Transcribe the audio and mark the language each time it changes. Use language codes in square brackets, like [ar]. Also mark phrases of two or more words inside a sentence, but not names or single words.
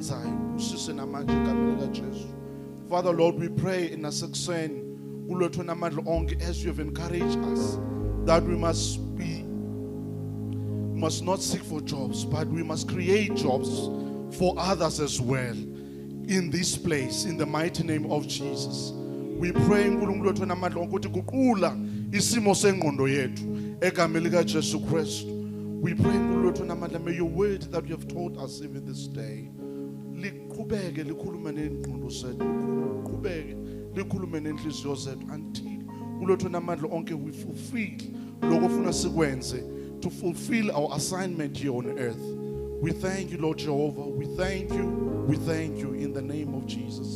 [en] Father, Lord, we pray in a succession as you have encouraged us that we must not seek for jobs, but we must create jobs for others as well in this place, in the mighty name of Jesus. We pray [zu] isimo sengqondo yethu egameni lika Jesu Kristu. [en] We pray may your word that you have taught us even this day [zu] liqhubeke likhulume nengqondo zethu, liqhubeke likhulume nenhliziyo zethu [en] until we fulfill [zu] lokho ufuna sikwenze, [en] to fulfill our assignment here on earth. We thank you, Lord Jehovah. We thank you in the name of Jesus.